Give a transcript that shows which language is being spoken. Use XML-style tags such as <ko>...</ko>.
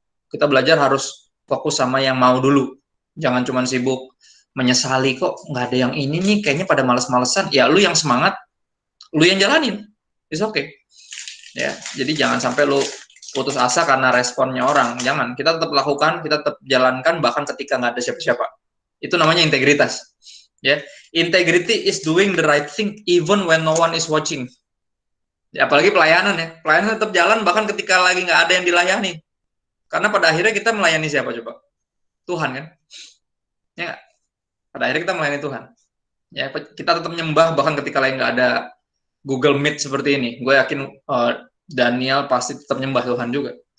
<id>Kita belajar harus fokus sama yang mau dulu. Jangan cuma sibuk menyesali kok nggak ada yang ini nih, kayaknya pada males-malesan. Ya lu yang semangat, lu yang jalanin.</id> <en>It's okay.</en> <id>Ya, jadi jangan sampai lu putus asa karena responnya orang. Jangan, kita tetap lakukan, kita tetap jalankan bahkan ketika nggak ada siapa-siapa. Itu namanya integritas.</id> <en>Ya, integrity is doing the right thing even when no one is watching.</en> <id>Ya, apalagi pelayanan ya, pelayanan tetap jalan bahkan ketika lagi nggak ada yang dilayani. Karena pada akhirnya kita melayani siapa coba? Tuhan kan? Ya, pada akhirnya kita melayani Tuhan. Ya, kita tetap nyembah bahkan ketika lagi nggak ada Google Meet seperti ini. Gue yakin Daniel pasti tetap nyembah Tuhan juga.</id>